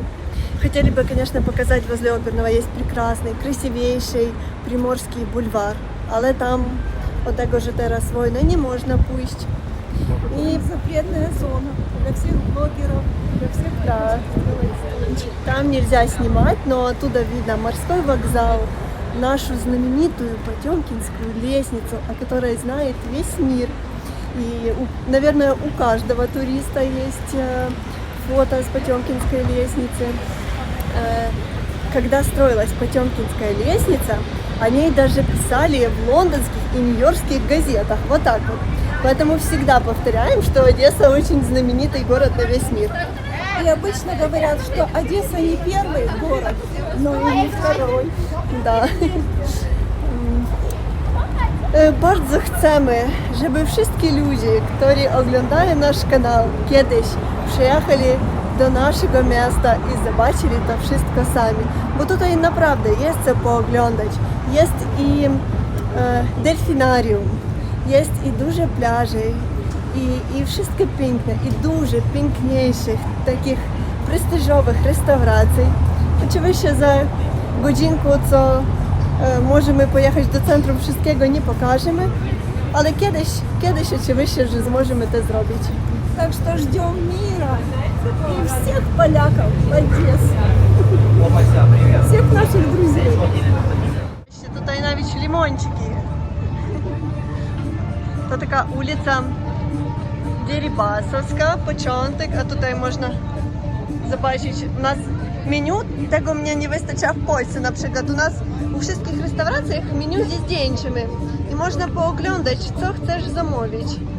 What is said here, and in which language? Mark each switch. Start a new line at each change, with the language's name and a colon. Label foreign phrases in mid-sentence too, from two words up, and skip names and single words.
Russian: Хотели бы, конечно, показать возле Оперного есть прекрасный, красивейший Приморский бульвар.
Polish: Ale tam, od tego, że teraz wojna, nie można pójść.
Russian: И запретная зона для всех блогеров, для всех. Да. Там нельзя снимать, но оттуда видно морской вокзал, нашу знаменитую Потемкинскую лестницу, о которой знает весь мир. И, наверное, у каждого туриста есть фото с Потемкинской лестницы. Когда строилась Потемкинская лестница, о ней даже писали в лондонских и нью-йоркских газетах. Вот так вот. Поэтому всегда повторяем, что Одесса очень знаменитый город на весь мир. И обычно говорят, что Одесса не первый город, но и не второй. Да.
Polish: Bardzo chcemy, żeby wszystkie ludzie, którzy oglądają nasz kanał, kiedyś przyjechali do naszego miasta i zobaczyli to wszystko sami. Bo tutaj naprawdę jest co pooglądać. Jest i delfinarium, jest i duże plaże, i wszystkie piękne, i dużo piękniejszych, takich prestiżowych restauracji. Oczywiście za godzinkę, co możemy pojechać do centrum, wszystkiego nie pokażemy, ale kiedyś oczywiście, że możemy to zrobić.
Russian: Так что ждем мира и всех поляков в Одессе. Всех наших друзей.
Polish: Tutaj nawet limonчики. To taka ulica Дерибасовська, początek, a tutaj można zobaczyć u nas menu, tego mnie nie wystarcza w Polsce. Na przykład u nas u wszystkich restauracjach menu ze zdjęciami i można pooglądać, co chcesz zamówić.